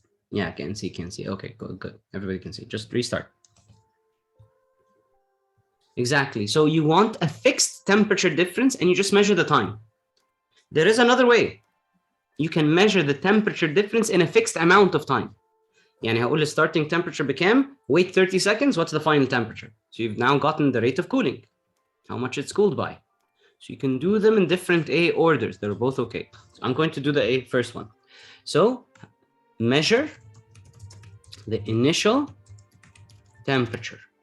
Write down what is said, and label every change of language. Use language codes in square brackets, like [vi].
[en] Yeah, can see. Okay, good. Everybody can see. Just restart. Exactly. So you want a fixed temperature difference and you just measure the time. There is another way. You can measure the temperature difference in a fixed amount of time. [ar] يعني هقول [en] starting temperature [ar] بكام? [en] Wait 30 seconds. What's the final temperature? So you've now gotten the rate of cooling, how much it's cooled by. So you can do them in different A orders. They're both okay. So I'm going to do the first one. So measure the initial temperature.